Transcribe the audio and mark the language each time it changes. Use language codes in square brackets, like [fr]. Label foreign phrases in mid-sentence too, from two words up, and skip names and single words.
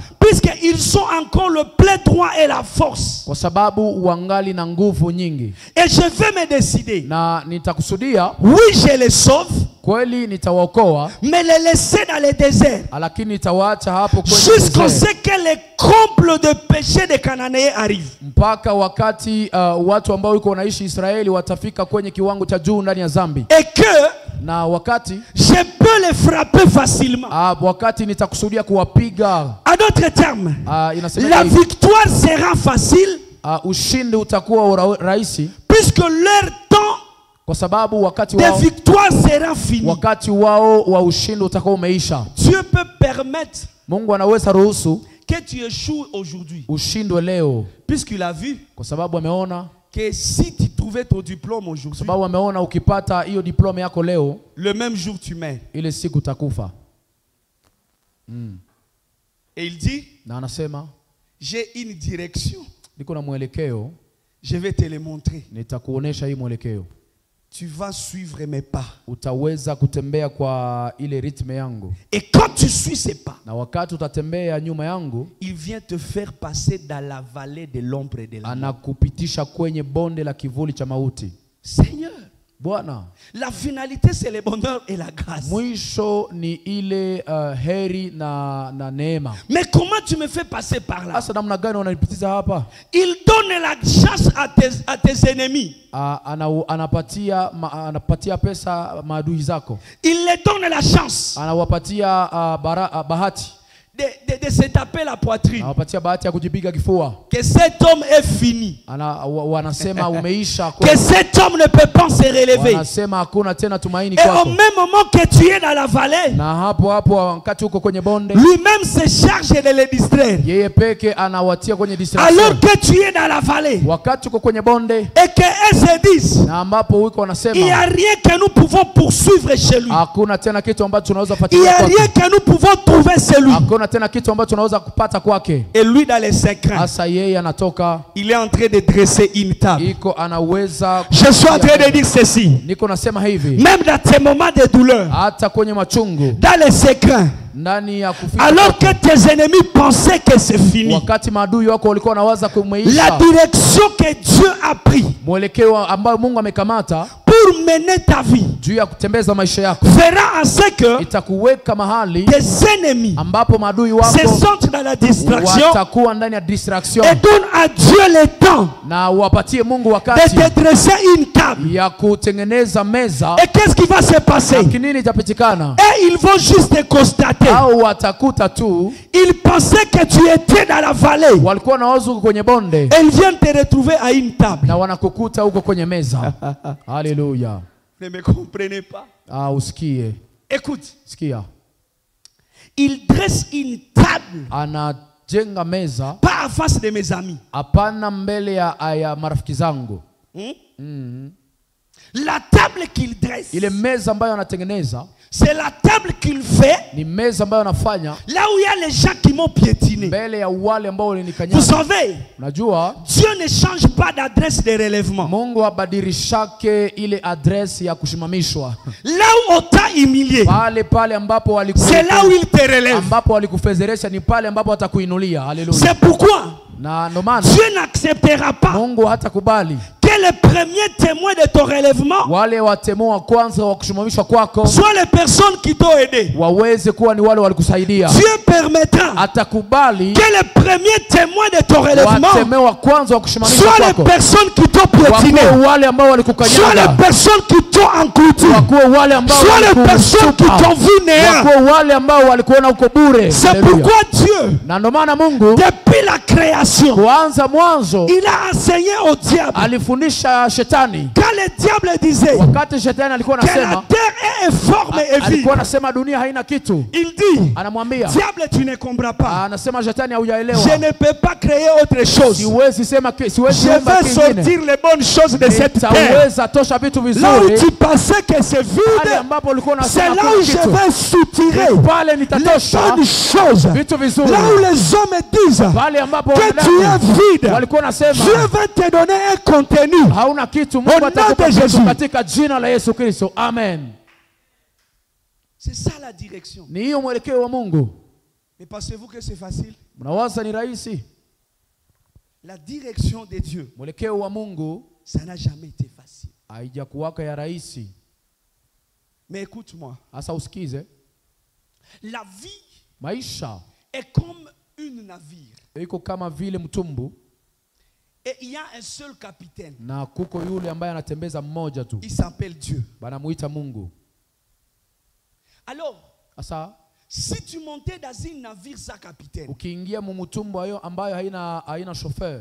[fr] puisqu'ils sont encore le plein droit et la force. [sw] kwa sababu wangali na nguvu nyingi. [fr] Et je vais me décider, [sw] Na nitakusudia, [fr] oui je les sauve, [sw] kweli nitawaokoa, [fr] mais les laisser dans le désert, [sw] lakini nitawaacha hapo kwenye [fr] jusqu'à [sw] desert, [fr] ce que les combles de péché des Cananéens arrivent. [sw] mpaka wakati watu ambao yuko wanaishi Israeli watafika kwenye kiwango cha juu ndani ya zambi. [fr] Et que [sw] Na wakati [fr] je peux les frapper facilement. [sw] wakati nitakusudia kuwapiga, [fr] À d'autres termes, [sw] inasema [fr] la [sw] hivi, [fr] victoire sera facile, [sw] ushindi utakuwa rahisi, [fr] puisque leur temps [sw] kwa sababu wakati [fr] de [sw] wao, [fr] victoire sera fini. [sw] wakati wao wa ushindi utakuwa umeisha. [fr] Dieu peut permettre [sw] Mungu anaweza ruhusu [fr] que tu échoues aujourd'hui, [sw] ushindwe leo, [fr] puisqu'il a vu [sw] kwa sababu ameona, [fr] que si tu trouvais ton diplôme [sw] kwa [fr] aujourd'hui, [sw] sababu ameona ukipata hiyo diploma yako leo, [fr] le même jour tu meurs. [sw] ile siku utakufa. [fr] Et il dit, [sw] Na anasema [fr] j'ai une direction, [sw] niko na mwelekeo, [fr] je vais te le montrer. [sw] nitakuonesha hii mwelekeo. [fr] Tu vas suivre mes pas. [sw] Utaweza kutembea kwa ile ritme yangu, [fr] Et quand tu suis ces pas, [sw] na wakati utatembea nyuma yangu, [fr] il vient te faire passer dans la vallée de l'ombre et de la mort. [sw] anakupitisha kwenye bonde la kivuli cha mauti. [fr] Seigneur, [sw] Bwana, [fr] la finalité c'est le bonheur et la grâce. [sw] mwisho ni ile heri na neema. [fr] Mais comment tu me fais passer par là? [sw] Sasa namna gani unanipitiza hapa? [fr] Il donne la chance à tes ennemis. [sw] Anapatia pesa maadui zako. [fr] Il les donne la chance [sw] Anawapatia bahati. [fr] de se taper la poitrine. [sw] Anawapatia bahati ya kujipiga kifua. [fr] Que cet homme est fini. [sw] Wanasema umeisha. [fr] Que cet homme ne peut pas se relever. [sw] Wanasema hakuna tena tumaini [fr] Et [sw] kwako. [fr] au même moment que tu es dans la vallée, [sw] Na hapo wakati uko kwenye bonde, [fr] lui-même se charge de les distraire. [sw] yeye peke anawatia kwenye distraction. [fr] Alors que tu es dans la vallée [sw] Wakati uko kwenye bonde, [fr] et qu'elles se disent, [sw] na ambapo uko [fr] il n'y a [sw] wanasema [fr] rien que nous pouvons poursuivre chez lui. [sw] hakuna tena kitu ambacho tunaweza [fr] Il n'y [sw] fuatilia [fr] a [sw] kwake. [fr] rien que nous pouvons trouver chez lui. [sw] Hakuna tena kitu ambacho tunaweza kupata kwake. [fr] Et lui dans les secrets, [sw] Sasa yeye anatoka, [fr] il est en train de dresser une table. [sw] iko anaweza. [fr] Je suis en train de dire ceci. [sw] Niko nasema hivi, [fr] Même dans tes moments de douleur, [sw] hata kwenye machungu, [fr] dans les secrets, [sw] ndani ya kufika, [fr] alors que tes ennemis pensaient que c'est fini, [sw] wakati maadui wako walikuwa wanawaza [fr] la [sw] kumeisha, [fr] direction que Dieu a pris [sw] mwelekeo ambao Mungu amekamata [fr] pour mener ta vie [sw] juu ya kutembeza maisha yako [fr] fera en ce que [sw] itakuweka mahali [fr] tes ennemis [sw] ambapo maadui [fr] se [sw] wako [fr] sentent dans la distraction [sw] watakuwa ndani ya distraction, [fr] et donne à Dieu le temps [sw] na wapatie Mungu [fr] de [sw] wakati [fr] te dresser une table. [sw] ya kutengeneza meza. [fr] Et qu'est-ce qui va se passer? [sw] Kinini itapitikana? [fr] Et ils vont juste constater. [sw] Au watakuta tu [fr] Ils pensaient que tu étais dans la vallée. [sw] walikuwa na wazo kwenye bonde, [fr] Et ils viennent te retrouver à une table. [sw] na wanakukuta huko kwenye meza. Haleluya. [fr] Ne me comprenez pas. [sw] Usikie. [fr] Écoute, [sw] Sikia. [fr] il dresse une table, [sw] Anajenga meza [fr] pas en face de mes amis. [sw] hapana mbele ya marafiki zangu. [fr] La table qu'il dresse, [sw] Ile meza ambayo anatengeneza [fr] c'est la table qu'il fait [sw] ni meza ambayo anafanya [fr] là où il y a les gens qui m'ont piétiné. [sw] mbele ya wale ambao [fr] Vous [sw] walinikanyaga. [fr] savez, [sw] Unajua [fr] Dieu ne change pas d'adresse de relèvement. [sw] Mungu abadilishake ile adresi ya kushimamishwa. [fr] Là où on t'a humilié, [sw] Pale ambapo [fr] c'est là où il te relève. [sw] ambapo walikufezeresha ni pale ambapo atakuinulia. Haleluya. [fr] C'est pourquoi [sw] Na ndo maana [fr] Dieu n'acceptera pas [sw] Mungu hatakubali [fr] que les premiers témoins de ton relèvement [sw] wale watemo wa kwanza wa kushimamishwa kwako [fr] soient les personnes qui t'ont aidé. [sw] waweze kuwa ni wale walikusaidia. [fr] Dieu permettra [sw] Atakubali [fr] que les premiers témoins de ton relèvement [sw] watemo wa kwanza wa kushimamishwa [fr] soient les [sw] kwako [fr] personnes qui t'ont piétiné, [sw] wakuwe wale ambao [fr] soient les [sw] walikukanyaga, [fr] personnes qui t'ont enclouté, [sw] wakuwe wale ambao [fr] soient les personnes qui [sw] walikutupa, [fr] t'ont vu néant. [sw] wakuwe wale ambao walikuona uko bure. [fr] C'est [sw] Haleluya. [fr] pourquoi Dieu, [sw] Na ndo maana Mungu [fr] depuis la création, [sw] kuanza mwanzo [fr] il a enseigné au diable. [sw] alifundisha shetani. [fr] Quand le diable disait [sw] Wakati shetani alikuwa [fr] que la [sw] anasema [fr] terre est informe et vide, [sw] alikuwa anasema dunia haina kitu, [fr] il dit, [sw] anamwambia [fr] diable, tu ne comprends pas. [sw] anasema shetani haujaelewa, [fr] Je ne peux pas créer autre chose. [sw] siwezi sema siwezi [fr] Je [sw] kuumba [fr] vais [sw] kingine, [fr] sortir les bonnes choses de cette terre. [sw] nitaweza tosha vitu [fr] Là où [sw] vizuri. [fr] tu pensais que c'est [sw] Pale [fr] vide, [sw] ambapo ulikuwa [fr] c'est [sw] unasema [fr] là [sw] kuna [fr] où je [sw] kitu, [fr] vais soutirer [sw] pale [fr] les [sw] nitatosha [fr] bonnes choses. [sw] vitu vizuri. [fr] Là où les hommes disent [sw] Pale ambapo [fr] que tu [sw] wanadamu [fr] es vide, [sw] walikuwa nasema [fr] Dieu va te donner un contenu. [sw] hauna kitu, [fr] Au [sw] Mungu [fr] nom [sw] atakupa [fr] de [sw] kitu [fr] Jésus. [sw] katika jina la Yesu Kristo. Amen. [fr] C'est ça la direction. [sw] Ni hiyo mwelekeo wa Mungu. [fr] Mais pensez-vous que c'est facile? [sw] Mnawaza ni rahisi? [fr] La direction de Dieu, [sw] Mwelekeo wa Mungu [fr] ça n'a jamais été facile. [sw] haijakuwaka ya rahisi. [fr] Mais écoute-moi, [sw] Sasa usikize, [fr] la vie [sw] maisha [fr] est comme une navire. [sw] iko kama vile mtumbu [fr] Et il y a un seul capitaine. [sw] na kuko yule ambaye anatembeza mmoja tu, [fr] Il s'appelle Dieu. [sw] banamuita Mungu. [fr] Alors, [sw] Sasa [fr] si tu montais dans une navire sans capitaine, [sw] ukiingia mumtumbu hayo ambayo haina chauffeur,